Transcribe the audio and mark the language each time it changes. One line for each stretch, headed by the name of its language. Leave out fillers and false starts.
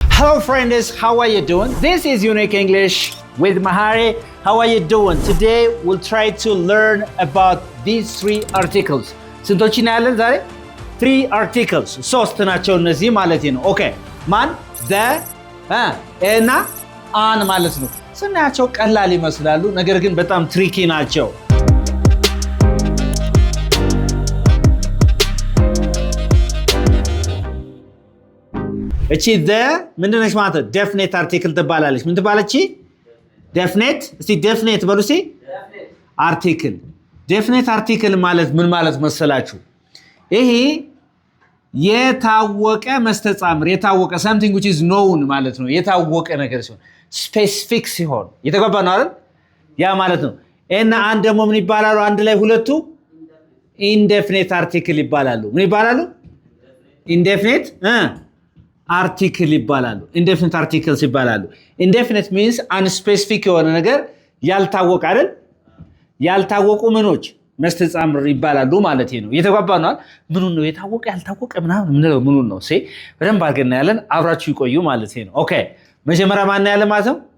English: Hello friends, how are you doing? This is Unique English with Mahari. How are you doing? Today we'll try to learn about these three articles.
Amharic: ስንቶችን ያለን ዛሬ?
English: 3 articles.
Amharic: ሶስት ናቸው እነዚህ ማለት ነው። ኦኬ ማን the እና አን ማለት ነው። ስናያቸው ቀላል ይመስላሉ፣ ነገር ግን በጣም ትሪኪ ናቸው። እቺ the ምንድነች ማለት ነው? definite article ትባላለች። ምን ትባላለች? definite። እስቲ definite በሉ እስቲ። article። definite article ማለት ምን ማለት መሰላችሁ? ይሄ የታወቀ መስተጻምር፣ የታወቀ
English: something which is known
Amharic: ማለት ነው። የታወቀ ነገር ሲሆን specific ሲሆን የተገባ ነው አይደል? ያ ማለት ነው። እና አንድ ደግሞ ምን ይባላሉ? አንድ ላይ ሁለቱ indefinite article ይባላሉ። ምን ይባላሉ? indefinite article ይባላሉ። indefinite articles ይባላሉ።
English: indefinite means unspecific
Amharic: የሆነ ነገር ያልታወቀ አይደል? ያልታወቁ ምኖች መስተጻምር ይባላሉ ማለት ነው። የተጓባ ነው። ምኑን ነው የታወቀ ያልታወቀ ምኑን ነው? እሺ በደንብ አድርገን ያለን አብራችሁ ይቆዩ ማለት ነው። ኦኬ መጀመሪያ ማን ያለ ማለት ነው?